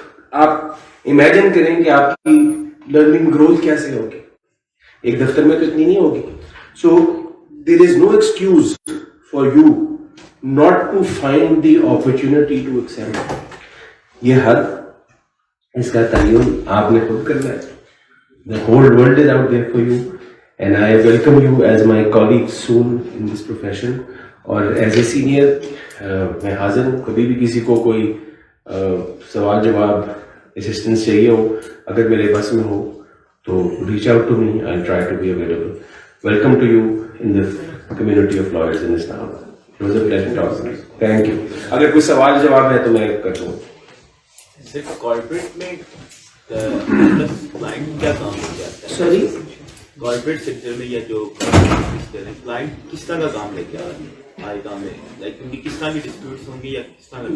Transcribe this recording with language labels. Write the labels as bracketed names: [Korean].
[Urdu] آپ امیجن کریں کہ آپ کی لرننگ گروتھ کیسے ہوگی. ایک دفتر میں تو اتنی نہیں ہوگی. [English] So there is no excuse for you not to find the opportunity to excel. [Urdu] یہ حد اس کا تعین آپ نے خود کرنا ہے. [English] The whole world is out there for you and I welcome you as my colleague soon in this profession. [Urdu] اور [English] as a senior [Urdu] میں حاضر ہوں. کبھی بھی کسی کو کوئی سوال جواب اسسٹنس چاہیے ہو, اگر میرے بس میں ہو تو [English] reach out to me. I'll try to be available. Welcome to you in the community of lawyers in Islam. It was a pleasure talking to you. Thank you. [Urdu] اگر کوئی سوال جواب ہے تو میں کر دوں. صرف کارپوریٹ میں کلائنٹ کیا کام ہو جاتا ہے؟ سوری, کارپوریٹ سیکٹر میں یا جو کلائنٹ کس طرح کا کام لے کے آئے گا میں, لائک ان کی کس طرح کی ڈسپیوٹس ہوں گی یا کس طرح کا؟